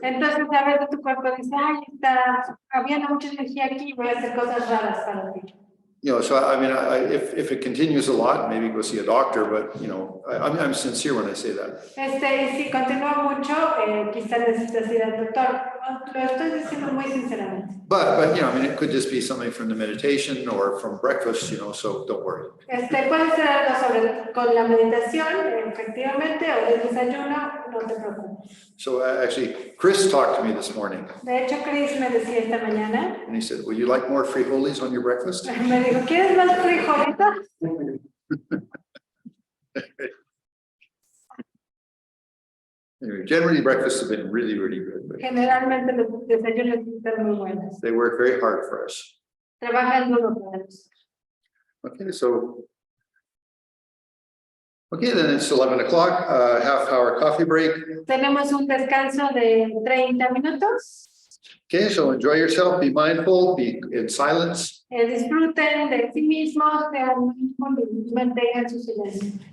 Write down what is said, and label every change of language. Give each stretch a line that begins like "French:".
Spanish: Entonces a veces tu cuerpo dice, ay, había mucha energía aquí, voy a hacer cosas raras para ti.
English: So I mean, if it continues a lot, maybe go see a doctor, but I'm sincere when I say that.
Spanish: Y si continúa mucho, quizás necesitas ir al doctor. Lo estoy diciendo muy sinceramente.
English: But I mean, it could just be something from the meditation or from breakfast, so don't worry.
Spanish: Puede ser algo con la meditación, efectivamente, o el desayuno, no te preocupes.
English: So actually, Chris talked to me this morning,
Spanish: De hecho, Chris me decía esta mañana,
English: and he said, "Would you like more frijoles on your breakfast?"
Spanish: me dijo, ¿quieres más frijolitos?
English: Anyway, generally, breakfasts have been really, really good. But
Spanish: Generalmente los desayunos están muy buenos.
English: they work very hard for us.
Spanish: Trabajan duro para nosotros.
English: Okay, then it's 11 o'clock, half-hour coffee break.
Spanish: Tenemos un descanso de 30 minutos.
English: Okay, so enjoy yourself, be mindful, be in silence.
Spanish: Disfruten de sí mismos, sean mindful y mantengan su silencio.